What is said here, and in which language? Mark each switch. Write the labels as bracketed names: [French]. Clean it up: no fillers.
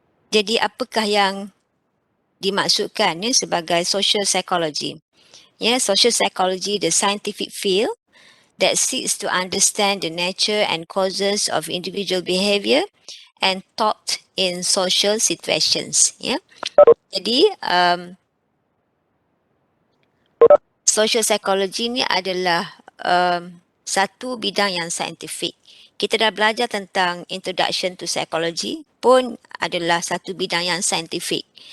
[Malay] Jadi, apakah yang dimaksudkan ya sebagai social psychology? [English] Ya, social psychology, the scientific field that seeks to understand the nature and causes of individual behavior and thought in social situations. [Malay] Ya. Jadi, social psychology ni adalah satu bidang yang saintifik. Kita dah belajar tentang introduction to psychology pun adalah satu bidang yang saintifik.